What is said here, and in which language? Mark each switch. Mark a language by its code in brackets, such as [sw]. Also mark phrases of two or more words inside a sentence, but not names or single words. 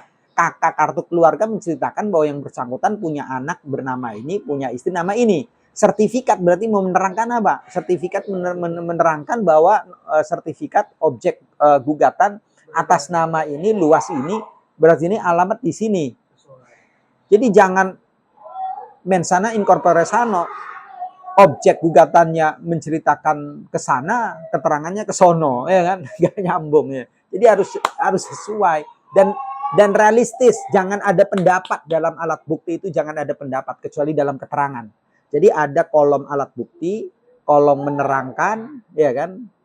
[id] Kakak kartu keluarga menceritakan bahwa yang bersangkutan punya anak bernama ini, punya istri nama ini. Sertifikat berarti mau menerangkan apa? Sertifikat menerangkan bahwa sertifikat objek gugatan atas nama ini, luas ini, berarti ini alamat di sini. Jadi jangan [la] mensana incorpore sano. [id] Objek gugatannya menceritakan ke sana, keterangannya ke sono, ya kan? Gak nyambung ya. Jadi harus sesuai dan realistis. Jangan ada pendapat dalam alat bukti itu, jangan ada pendapat kecuali dalam keterangan. Jadi ada kolom alat bukti, kolom menerangkan, ya kan?